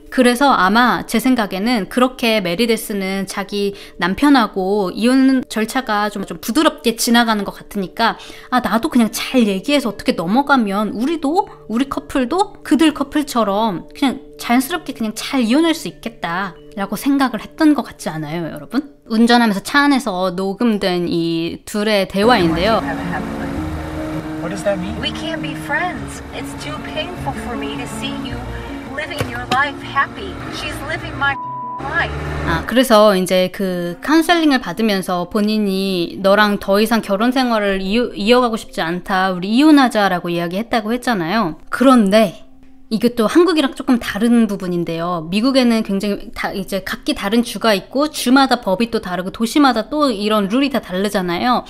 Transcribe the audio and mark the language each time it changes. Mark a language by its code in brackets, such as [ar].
[ko] 그래서 아마 제 생각에는 그렇게 메리데스는 자기 남편하고 이혼 절차가 좀 부드럽게 지나가는 것 같으니까 나도 그냥 잘 얘기해서 어떻게 넘어가면 우리 커플도 그들 커플처럼 그냥 자연스럽게 그냥 잘 이혼할 수 있겠다 라고 생각을 했던 것 같지 않아요, 여러분? 운전하면서 차 안에서 녹음된 이 둘의 대화인데요. [en] What does that mean? We can't be friends. It's too painful for me to see you living your life happy. She's living my life. [ko] 그래서 이제 그 카운셀링을 받으면서 본인이 너랑 더 이상 결혼 생활을 이어가고 싶지 않다. 우리 이혼하자라고 이야기했다고 했잖아요. 그런데 이것도 한국이랑 조금 다른 부분인데요. 미국에는 굉장히 이제 각기 다른 주가 있고 주마다 법이 또 다르고 도시마다 또 이런 룰이 다 다르잖아요.